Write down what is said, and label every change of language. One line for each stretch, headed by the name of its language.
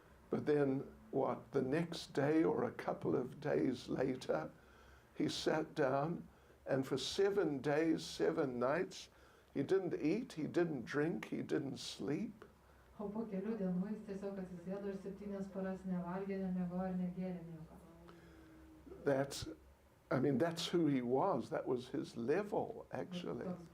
English: But then, the next day or a couple of days later, he sat down and for 7 days, 7 nights, he didn't eat, he didn't drink, he didn't sleep.
Lithuanian: O po kelių dienų jis tiesiog atsisėdo ir 7 paras nevalgė, nemiegojo ir negėrė nieko.
English: That's who he was. That was his level, actually.